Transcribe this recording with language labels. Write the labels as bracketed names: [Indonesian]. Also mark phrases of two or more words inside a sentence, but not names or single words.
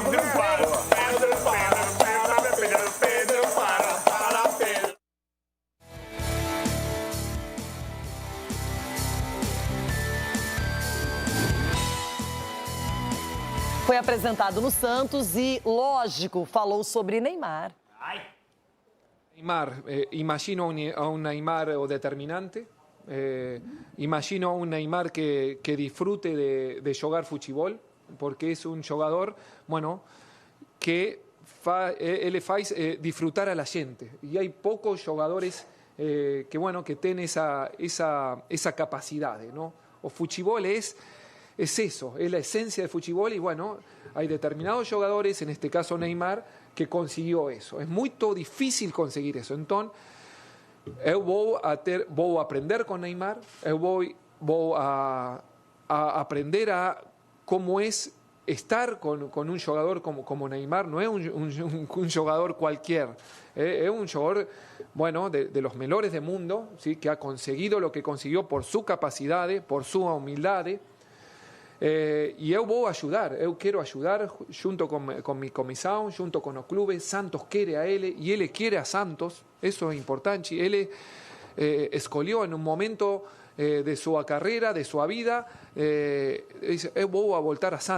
[Portuguese] Foi apresentado no Santos e, lógico, falou sobre Neymar. Neymar, [Spanish] imagino a un Neymar determinante, imagino a un Neymar que disfrute de jugar futebol, porque es un jugador, bueno, que [Portuguese] ele faz [Spanish] disfrutar a la gente. Y hay pocos jugadores que, bueno, que tienen esa capacidad, ¿no? [Portuguese] O futebol [Spanish] es eso, es la esencia del fútbol y bueno, hay determinados jugadores, en este caso Neymar, que consiguió eso. Es muy difícil conseguir eso. Entonces, [Portuguese] eu vou aprender [Spanish] con Neymar, [Portuguese] eu vou a aprender [Spanish] a cómo es estar con un jugador como Neymar. No es un jugador cualquier, es un jugador, bueno, de los mejores del mundo, ¿sí? Que ha conseguido lo que consiguió por su capacidad, por su humildad. [Portuguese] E eu vou ajudar, eu quero ajudar junto com minha comissão, junto com o clube. Santos quer a ele e ele quer a Santos, isso é importante. Ele escolheu em um momento de sua carreira, de sua vida, eu vou voltar a Santos.